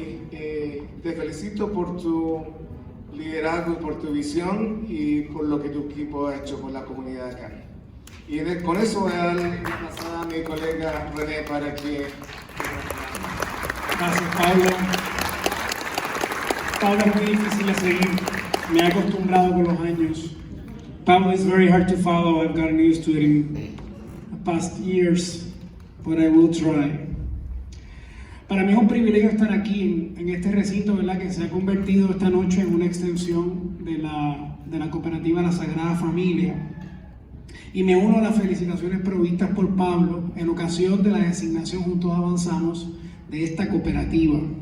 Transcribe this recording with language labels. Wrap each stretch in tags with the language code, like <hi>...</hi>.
<es>Te felicito por tu liderazgo y por tu visión y por lo que tu equipo ha hecho por la comunidad acá. Y con eso voy a darle la pasada a mi colega René para que... Gracias, Pablo. Pablo es muy difícil de seguir. Me he acostumbrado con los años.</es> <en>Pablo is very hard to follow. I've gotten used to it in the past years, but I will try.</en> <es>Para mí es un privilegio estar aquí en este recinto, ¿verdad?, que se ha convertido esta noche en una extensión de la cooperativa La Sagrada Familia. Y me uno a las felicitaciones provistas por Pablo en ocasión de la designación Juntos Avanzamos de esta cooperativa.</es>